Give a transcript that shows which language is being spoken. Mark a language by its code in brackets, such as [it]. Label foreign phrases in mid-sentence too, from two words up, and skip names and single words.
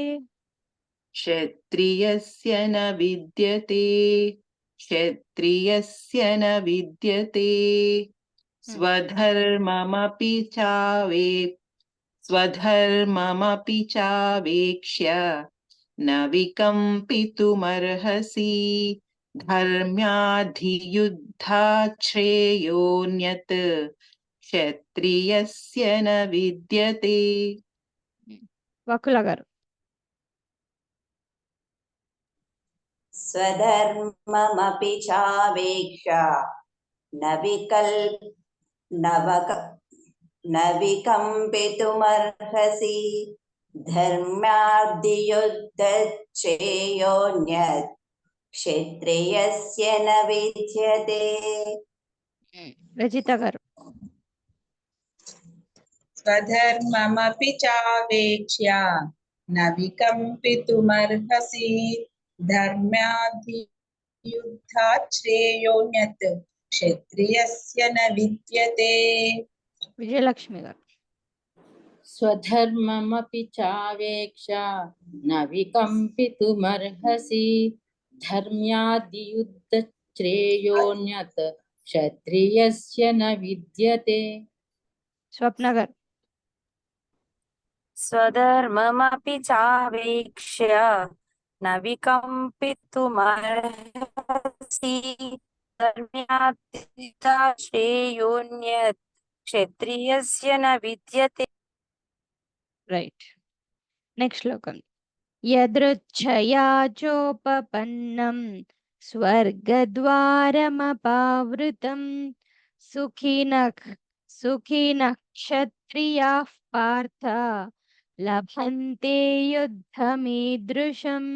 [sa] क्षत्रियस्य न विद्यते स्वधर्ममपि चावेक्ष्य न विकम्पितुमर्हसि धर्म्याधियुद्धात् श्रेयोऽन्यत् क्षत्रियस्य न विद्यते. [te] వకుల గారు [sa] स्वधर्ममपि चावेक्ष्य न विकम्पितुमर्हसि धर्म्याधियुद्धश्रेयोऽन्यत् क्षत्रियस्य न विद्यते. [te] రజిత గారు [sa] स्वधर्ममपि चावेक्ष्य न विकम्पितुमर्हसि धर्म्याधियुद्धात् श्रेयोऽन्यत् क्षत्रियस्य न विद्यते. [te] విజయలక్ష్మి గారు [sa] स्वधर्ममपि चावेक्ष न विकम्पितुमर्हसि धर्म्यादियुद्धश्रेयोऽन्यत् क्षत्रियस्य न विद्यते. [te] స్వప్న గారు [sa] स्वधर्ममपि चावेक्ष्य न विकम्पितुमर्हसि धर्म्यात् श्रेयोऽन्यत् क्षत्रियस्य न विद्यते. [en] right next [sa] శ్లోకం యదృచ్ఛయా చోపపన్నం స్వర్గద్వారమపావృతం సుఖినః క్షత్రియాః పార్థ లభంతే యుద్ధమీదృశం.